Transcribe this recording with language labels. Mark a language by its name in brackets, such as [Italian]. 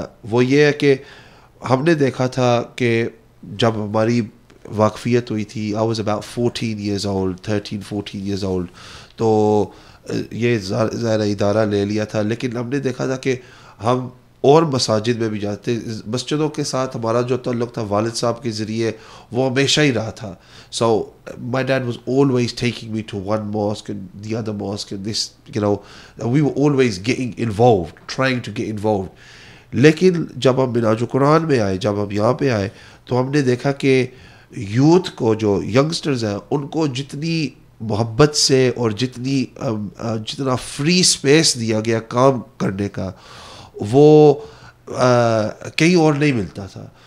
[Urdu] وہ یہ ہے کہ ہم نے دیکھا تھا کہ جب ہماری واقفیت ہوئی تھی, [English] I was about 14 years old, [Urdu] 13-14 years old, تو یہ ظاہر ادارہ لے لیا تھا, لیکن ہم نے دیکھا تھا کہ ہم اور مساجد میں بھی جاتے. مسجدوں کے ساتھ ہمارا جو تعلق تھا والد صاحب کے ذریعے وہ ہمیشہ ہی رہا تھا. [English] So my dad was always taking me to one mosque and the other mosque and this, we were always getting involved, trying to get involved. [Urdu] لیکن جب ہم منہاج القرآن میں آئے, جب ہم یہاں پہ آئے تو ہم نے دیکھا کہ یوتھ کو, جو ینگسٹرز ہیں, ان کو جتنی محبت سے اور جتنا فری اسپیس دیا گیا کام کرنے کا, وہ کہیں اور نہیں ملتا تھا.